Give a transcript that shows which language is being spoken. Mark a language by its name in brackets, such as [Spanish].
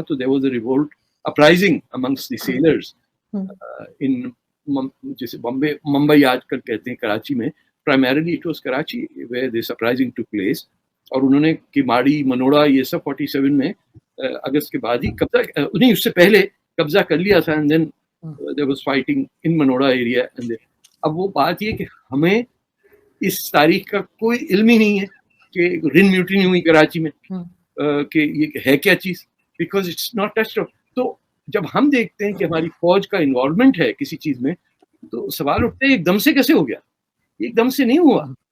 [English] تو there was a revolt uprising amongst the sailors in [Urdu] جیسے ممبئی آج کل کہتے ہیں کراچی میں. [English] primarily it was Karachi where this uprising took place. [Urdu] اور انہوں نے کماڑی منوڑا یہ سب 47 میں اگست کے بعد ہی قبضہ نہیں، اس سے پہلے قبضہ کر لیا تھا. [English] and then there was fighting in Manora area. [Urdu] اب وہ بات یہ کہ ہمیں اس تاریخ کا کوئی علم ہی نہیں ہے کہ رن میوٹنی ہوئی کراچی میں، کہ یہ ہے کیا چیز، [English] Because it's not touched. [Urdu] تو جب ہم دیکھتے ہیں کہ ہماری فوج کا انوالومنٹ ہے کسی چیز میں، تو سوال اٹھتے ہیں ایک دم سے کیسے ہو گیا؟ ایک دم سے نہیں ہوا.